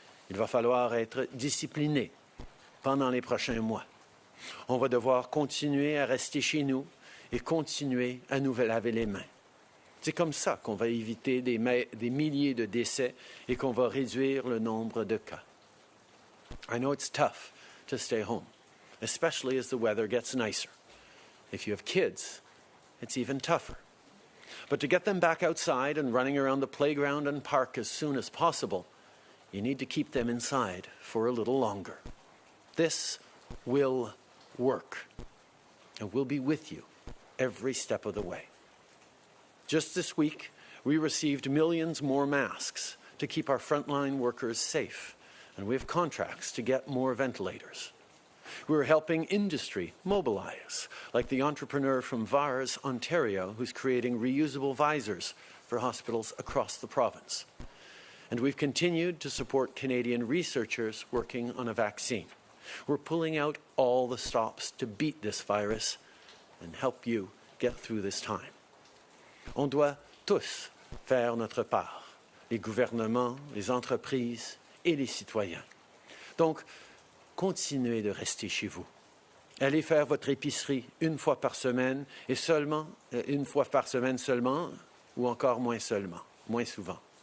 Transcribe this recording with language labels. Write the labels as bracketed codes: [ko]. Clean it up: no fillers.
[fr] Il va falloir être discipliné pendant les prochains mois. On va devoir continuer à rester chez nous et continuer à nous laver les mains. C'est comme ça qu'on va éviter des milliers de décès et qu'on va réduire le nombre de cas. [en] I know it's tough to stay home, especially as the weather gets nicer. If you have kids, it's even tougher. But to get them back outside and running around the playground and park as soon as possible, you need to keep them inside for a little longer. This will work, and we'll be with you every step of the way. Just this week, we received millions more masks to keep our frontline workers safe, and we have contracts to get more ventilators. We're helping industry mobilize, like the entrepreneur from Vars, Ontario, who's creating reusable visors for hospitals across the province. And we've continued to support Canadian researchers working on a vaccine. We're pulling out all the stops to beat this virus and help you get through this time. [fr] On doit tous faire notre part, les gouvernements, les entreprises et les citoyens. Donc, continuez de rester chez vous. Allez faire votre épicerie une fois par semaine et une fois par semaine seulement, ou encore moins souvent.